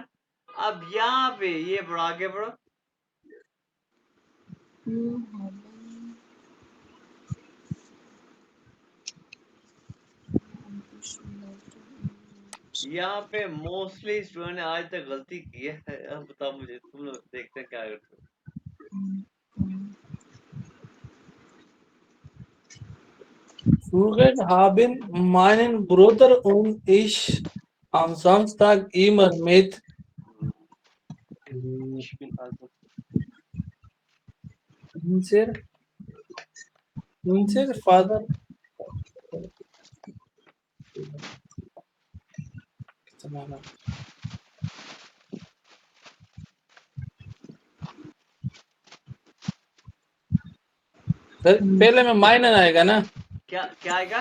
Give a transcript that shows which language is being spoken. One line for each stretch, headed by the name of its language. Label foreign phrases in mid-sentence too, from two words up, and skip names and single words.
Hindi: अब यहाँ पे ये बढ़ो, आगे बढ़ो। यहाँ पे मोस्टली स्टूडेंट ने आज तक गलती की है। अब बताओ मुझे, तुम लोग देखते हैं क्या करते हो।
German: Früher haben meinen Bruder und ich am Samstag immer mit unser, unser Vater
Hindi: सर पहले में माइनन आएगा ना। क्या क्या आएगा?